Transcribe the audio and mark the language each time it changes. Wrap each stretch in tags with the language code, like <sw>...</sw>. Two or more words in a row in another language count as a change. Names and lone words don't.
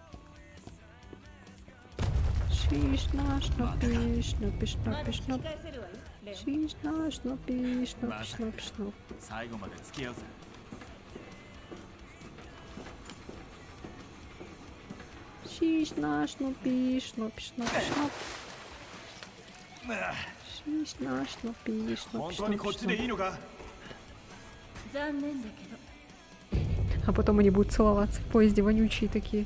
<ja>Шишна, шнопи, шнопи, ま шнопи, だ引き шноп. 返せるわよレオン。 Шишна, шнопи, шнопи, шнопи, шноп. 最後まで付き合うぜ。 Шишна, шнопи, шнопи, шнопи, шноп. Шишна, шнопи, 本 шнопи, 当にこっ шнопи, ちでい шноп. いのか？残念だけど</ja> <ru>А потом они будут целоваться в поезде вонючие такие.</ru>